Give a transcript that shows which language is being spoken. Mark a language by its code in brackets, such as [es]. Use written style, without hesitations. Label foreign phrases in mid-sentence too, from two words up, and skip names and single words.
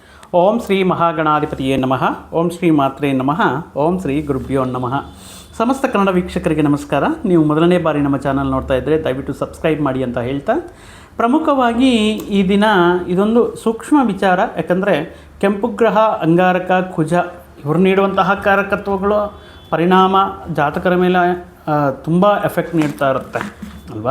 [sa] ಓಂ ಶ್ರೀ ಮಹಾಗಣಾಧಿಪತಿಯೇ ನಮಃ. ಓಂ ಶ್ರೀ ಮಾತ್ರೇ ನಮಃ. ಓಂ ಶ್ರೀ ಗುರುಭ್ಯೋ ನಮಃ. [kn] ಸಮಸ್ತ ಕನ್ನಡ ವೀಕ್ಷಕರಿಗೆ ನಮಸ್ಕಾರ. ನೀವು ಮೊದಲನೇ ಬಾರಿ ನಮ್ಮ ಚಾನಲ್ ನೋಡ್ತಾ ಇದ್ದರೆ ದಯವಿಟ್ಟು ಸಬ್ಸ್ಕ್ರೈಬ್ ಮಾಡಿ ಅಂತ ಹೇಳ್ತಾ, ಪ್ರಮುಖವಾಗಿ ಈ ದಿನ ಇದೊಂದು ಸೂಕ್ಷ್ಮ ವಿಚಾರ. ಯಾಕಂದರೆ ಕೆಂಪು ಗ್ರಹ, ಅಂಗಾರಕ, ಕುಜ ಇವರು ನೀಡುವಂತಹ ಕಾರಕತ್ವಗಳು ಪರಿಣಾಮ ಜಾತಕರ ಮೇಲೆ ತುಂಬ ಎಫೆಕ್ಟ್ ನೀಡ್ತಾ ಇರುತ್ತೆ ಅಲ್ವಾ.